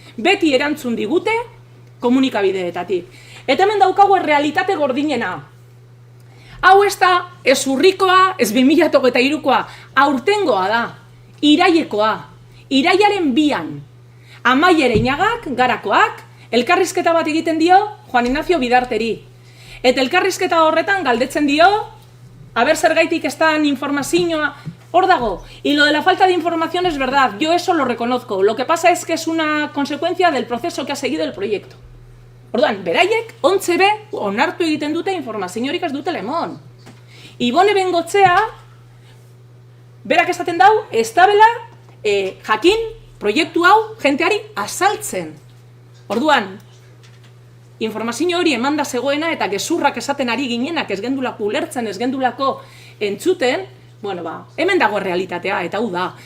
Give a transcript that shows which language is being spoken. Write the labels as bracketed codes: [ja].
[eu] Beti erantzun digute komunikabideetatik. Eta hemen daukagu errealitate gordinena. Hau ez da ez urrikoa, ez 2023koa, aurtengoa da, irailekoa, irailaren 2an. Amaier Eñagak, Garakoak, elkarrizketa bat egiten dio Juan Ignacio Bidarteri. Eta elkarrizketa horretan galdetzen dio, aber zergaitik ez dan informazioa, hor dago, [es] y lo de la falta de información es verdad, yo eso lo reconozco, lo que pasa es que es una consecuencia del proceso que ha seguido el proyecto. [eu] Orduan, beraiek, ontze be, onartu egiten dute informaziorik ez dute lemon. Ibone Bengotzea, berak esaten dau, ez dabela jakin proiektu hau jenteari azaltzen. Orduan, informazio hori emanda zegoena eta gezurrak esaten ari ginenak ez gendulako ulertzen, ez gendulako entzuten, bueno, hemen dago realitatea, eta hau da.